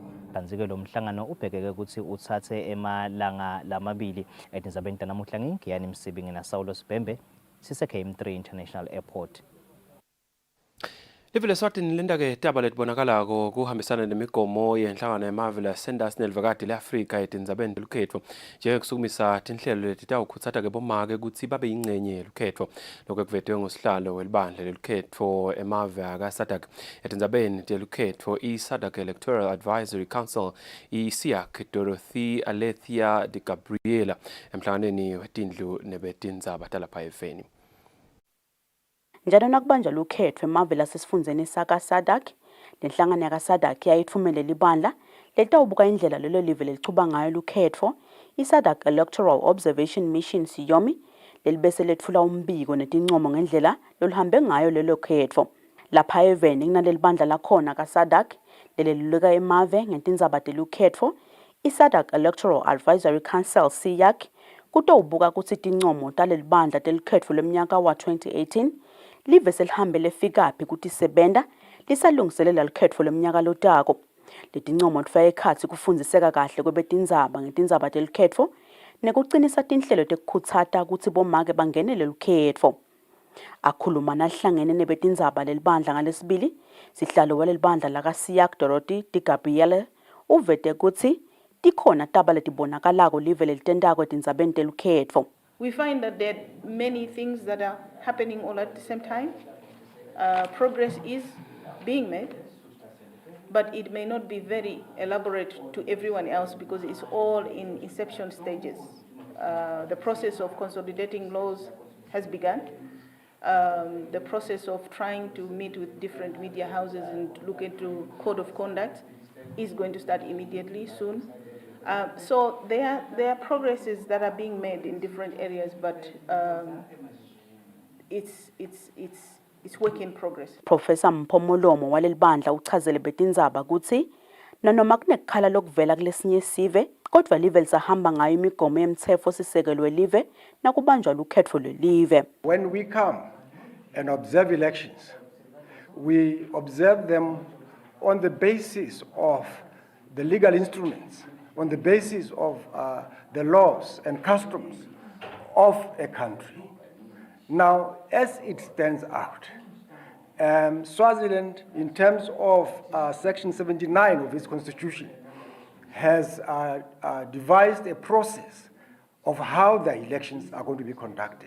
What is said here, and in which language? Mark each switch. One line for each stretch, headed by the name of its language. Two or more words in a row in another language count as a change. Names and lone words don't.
Swati: Kanzi-ke lo mhlangano ubhekeke ukuthi uthathe emalanga lamabili etindzabeni tanamuhla ngiyani Msibi ngina-Saulo Sibhembe sise-KM3 International Airport. Live leSwatini lenda-ke taba letibonakalako kuhambisana nemigomo yenhlangano yemave Senders nelivakati le-Afrika etindzabeni telukhetfo njengekusukumisa tinhlelo letitawukhutsata-ke bomake ukuthi babe yingcenye lukhetfo lokho kuvetwe ngusihlalo welibandla lelukhetfo emave aka-SADC etindzabeni telukhetfo i-SADC Electoral Advisory Council i-SIAC Dorothy Alethea de Gabriela emhlanganweni wetindlu nebetindzaba talapha eveni. Njalo nakubanjwa lukhetho emave lasesifundeni saka-SADC, lenhlangano yaka-SADC yayitfumelela ibandla letawubuka indlela lelo live lelichuba ngayo lukhetho, i-SADC Electoral Observation Mission Siyomi, lelibese letfula umbiko netincomo ngendlela loluhambe ngayo lelo khetho. Lapha eveni kunaleli bandla lakhona ka-SADC leleluleka emave ngetindzaba telukhetho, i-SADC Electoral Advisory Council SIAC kutawubuka kutsi tincomo taleli bandla telukhetho leminyaka wa 2018 live selihambe lefikaphi kuti sebenta lisalungiselela lukhetfo leminyaka lotako. Letincomo tfake ekhatsi kufundziseka kahle kwebetindzaba ngetindzaba telukhetfo nekucinisa tinhlelo tekukhutsata kutsi bomake bangenele lukhetfo. Akhuluma nahlangene nebetindzaba lelibandla ngalesibili, sihlalo walelibandla laka-SIAC Dorothy de Gabriela uvete kutsi tikhona taba letibonakalako live lelitentako etindzabeni telukhetfo.
English: We find that there are many things that are happening all at the same time. Progress is being made, but it may not be very elaborate to everyone else because it's all in inception stages. The process of consolidating laws has begun. The process of trying to meet with different media houses and look into code of conduct is going to start immediately soon. So there are progresses that are being made in different areas, but it's work in progress.
Swati: Professor Mpomolomo walelibandla uchazele betindzaba kutsi nanoma kunekhala lokuvela kulesinye sive kodwa live lisahamba ngayo imigomo yemtsetfo sisekelo welive nakubanjwa lukhetfo lwelive.
English: When we come and observe elections, we observe them on the basis of the legal instruments, on the basis of the laws and customs of a country. Now, as it stands out, Swaziland, in terms of Section 79 of its constitution, has devised a process of how the elections are going to be conducted.